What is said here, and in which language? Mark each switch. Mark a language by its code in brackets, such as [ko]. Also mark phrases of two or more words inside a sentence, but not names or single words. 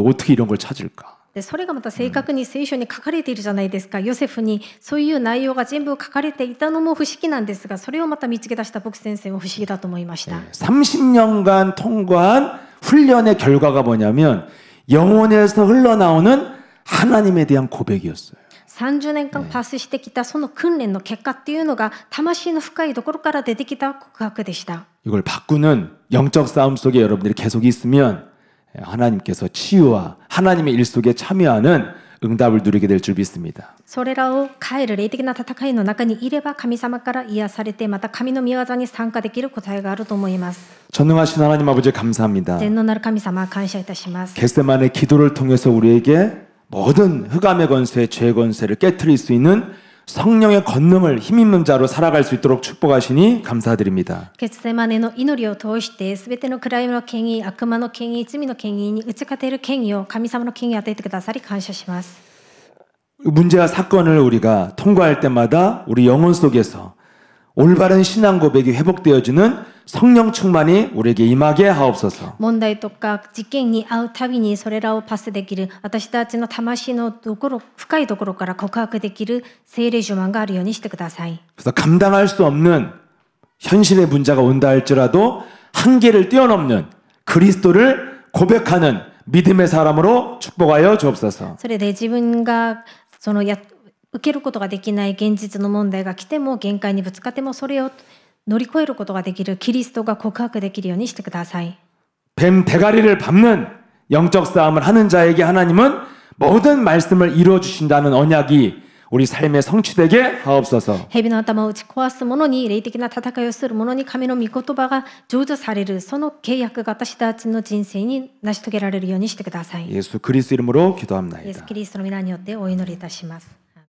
[ko] 어떻게 이런 걸 찾을까? [ja] でそれがまた正確に聖書に書かれているじゃないですか。ヨセフにそういう内容が全部書かれていたのも不思議なんですがそれをまた見つけ出した牧先生も不思議だと思いました。 [ko] 30년간 통과한 훈련의 결과가 뭐냐면 영혼에서 흘러나오는 하나님에 대한 고백이었어요. [ja] 30 年間パスしてきたその訓練の結果っていうのが魂の深いところから出てきた告白でした。 [ko] 이걸 바꾸는 영적 싸움 속에 여러분들이 계속 있으면 하나님께서 치유와 하나님의 일 속에 참여하는 응답을 누리게 될 줄 믿습니다. [ja] それらを変える霊的な戦いの中にいれば神様から癒されてまた神の御業に参加できる答えがあると思います。 [ko] 전능하신 하나님 아버지 감사합니다. [ja] 全能なる神様感謝いたします。 [ko] 겟세만의 기도를 통해서 우리에게 모든 흑암의 권세, 죄의 권세를 깨트릴 수 있는 성령의 권능을 힘있는 자로 살아갈 수 있도록 축복하시니 감사드립니다. [ja] 決戦までの祈りを通してすべての暗闇の権威、悪魔の権威、罪の権威に打ち勝てる権威を神様の権威を与えてくださり感謝します。 [ko] 문제와 사건을 우리가 통과할 때마다 우리 영혼 속에서 올바른 신앙 고백이 회복되어지는 성령 충만이 우리에게 임하게 하옵소서. [ja] 問題とか事件に遭うたびにそれらをパスできる私たちの魂のところ深いところから告白できる聖霊充満があるようにしてください。 [ko] 그래서 감당할 수 없는 현실의 문제가 온다 할지라도 한계를 뛰어넘는 그리스도를 고백하는 믿음의 사람으로 축복하여 주옵소서. [ja] それで自分が受けることができない現実の問題が来ても限界にぶつかってもそれを乗り越えることができるキリストが告白できるようにしてください。 [ko] 뱀 대가리를 밟는 영적 싸움을 하는 자에게 하나님은 모든 말씀을 이루어 주신다는 언약이 우리 삶에 성취되게 하옵소서. [ja] 蛇の頭を打ち壊す者に霊的な戦いをする者に神の御言葉が成就されるその契約が私たちの人生に成し遂げられるようにしてください。 [ko] 예수 그리스도 이름으로 [ja] イエス [ko] 기도합나이다. [ja] キリストの皆によってお祈りいたします。